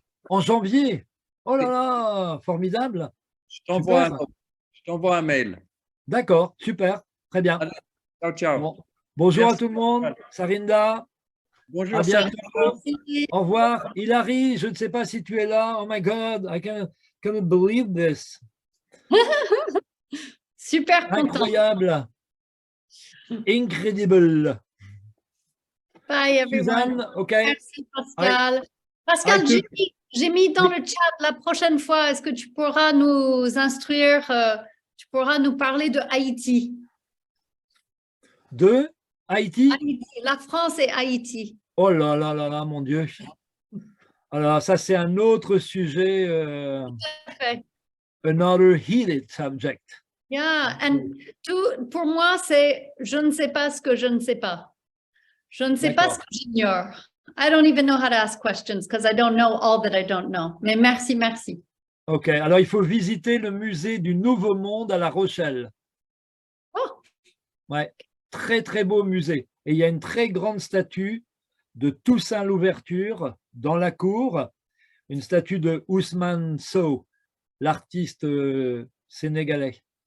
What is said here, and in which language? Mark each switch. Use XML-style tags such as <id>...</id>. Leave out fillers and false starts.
<fr>En janvier? Oh là là, formidable. Je t'envoie un mail. D'accord, super, très bien. Allez, ciao, ciao. Bon. Bonjour Merci. à tout le monde. Sarinda. Bonjour, À Serge. bientôt. Au revoir. Hilary, je ne sais pas si tu es là.</fr> <en>Oh my God, I cannot believe this.</en> <fr>Super content. Incroyable.</fr> <en>Incredible. Bye everyone. Suzanne, OK.</en> <fr>Merci Pascal. Pascal, j'ai mis dans le chat la prochaine fois, est-ce que tu pourras nous instruire, tu pourras nous parler de Haïti? De Haïti. Haïti, la France et Haïti. Oh là là là là, mon Dieu. Alors, ça, c'est un autre sujet. Fait.</fr> <en>Another heated subject. Yeah, and</en> <fr>pour moi, c'est je ne sais pas ce que je ne sais pas. Je ne sais pas ce que j'ignore.</fr> <en>I don't even know how to ask questions because I don't know all that I don't know.</en> <fr>Mais merci, merci. OK, alors il faut visiter le musée du Nouveau Monde à La Rochelle. Oh. Ouais, très très beau musée. Et il y a une très grande statue de Toussaint Louverture dans la cour, une statue de Ousmane Sow, l'artiste sénégalais.</fr>